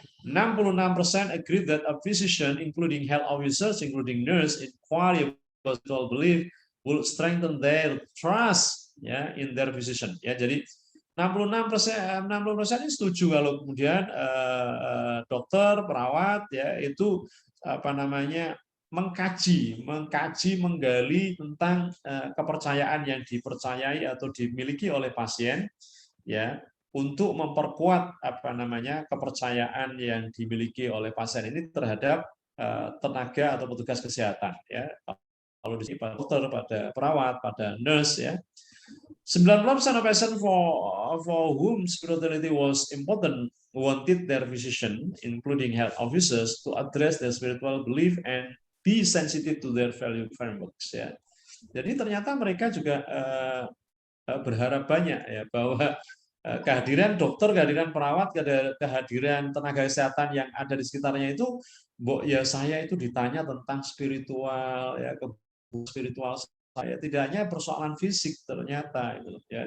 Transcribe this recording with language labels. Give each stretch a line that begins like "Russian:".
English: 66% agree that a physician, including health officers, including nurse, inquire about spiritual belief will strengthen their trust, ya, in their physician.
Indonesian: Ya, jadi 60% ini setuju kalau kemudian dokter, perawat, ya, itu apa namanya mengkaji, menggali tentang kepercayaan yang dipercayai atau dimiliki oleh pasien, ya, untuk memperkuat apa namanya kepercayaan yang dimiliki oleh pasien ini terhadap tenaga atau petugas kesehatan, ya. Kalau di sini pada dokter, pada perawat, pada nurse, ya.
English: 90% of patients for whom spirituality was important wanted their physician, including health officers, to address their spiritual belief and be sensitive to their value frameworks, ya.
Indonesian: Jadi ternyata mereka juga berharap banyak, ya, bahwa kehadiran dokter, kehadiran perawat, kehadiran tenaga kesehatan yang ada di sekitarnya itu, ya saya itu ditanya tentang spiritual, ya, spiritual saya, tidak hanya persoalan fisik ternyata, ya.